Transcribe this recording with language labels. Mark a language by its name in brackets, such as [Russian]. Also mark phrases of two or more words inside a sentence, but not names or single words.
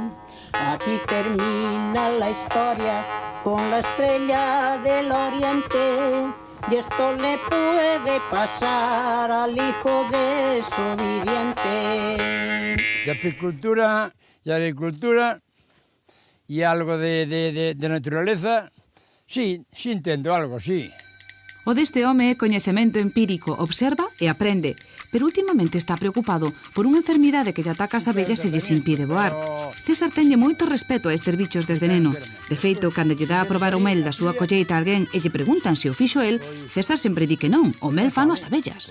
[Spanish] Aquí termina la historia con la estrella del oriente, y esto le puede pasar al hijo desobediente. De apicultura y agricultura y algo de naturaleza, sí entendo algo, sí. [Galician] O deste home é coñecemento empírico, observa e aprende, pero últimamente está preocupado por unha enfermidade que lle ataca as abellas e lles impide voar. César tenlle moito respeto a estes bichos desde neno. De feito, cando lle dá a probar o mel da súa colleita a alguén e lle preguntan se o fixo el, César sempre di que non, o mel fano as abellas.